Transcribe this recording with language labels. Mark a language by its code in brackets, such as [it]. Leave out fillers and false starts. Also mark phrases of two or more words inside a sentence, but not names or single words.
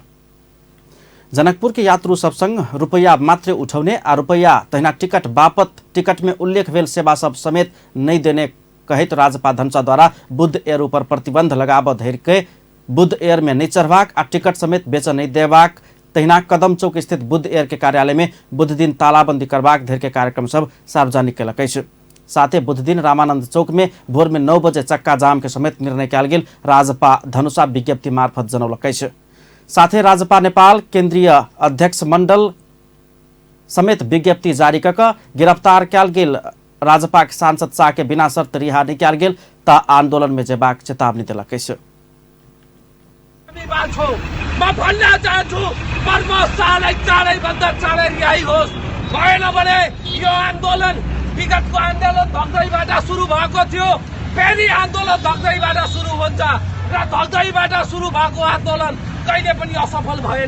[mai] जनकपुर के यात्रु सब संग रुपैया मात्र उठौने आ रुपैया तहिना टिकट बापत टिकट में उल्लेख भेल सेवा सब समेत नहीं देने कहैत राजपा धनुषा द्वारा बुद्ध एयर ऊपर प्रतिबंध लगाबो धरि के बुद्ध एयर में नहीं चढ़वाक आ टिकट समेत बेच नहीं देवाक तहिना कदम चौक स्थित बुद्ध एयर के कार्यालय में बुध दिन तालाबंदी करवाक धरि के कार्यक्रम सब सार्वजनिक केलक अछि। साथे बुध दिन रामानंद चौक में भोर में 9 बजे चक्का जाम के समेत निर्णय कयल गेल राजपा धनुषा विज्ञप्ति मार्फत जनौलक अछि। साथे राजपा नेपाल केन्द्रीय अध्यक्ष मंडल समेत विज्ञप्ति जारी कऽ गिरफ्तार कयल गेल राजपा के सांसद शाह के बिना शर्त रिहा नहीं कयल गेल त आंदोलन में जेबाक चेतावनी देलक अछि। [ne] म भन्न चाहन्छु प्रमोद शाहलाई चाँडैभन्दा चाँडै रिहाई होस्। भएन भने यो आन्दोलन विगतको आन्दोलन धक्दैबाट सुरु भएको थियो, फेरि आन्दोलन धक्दैबाट सुरु हुन्छ र धक्दैबाट सुरु भएको आन्दोलन कहिले पनि असफल भएन।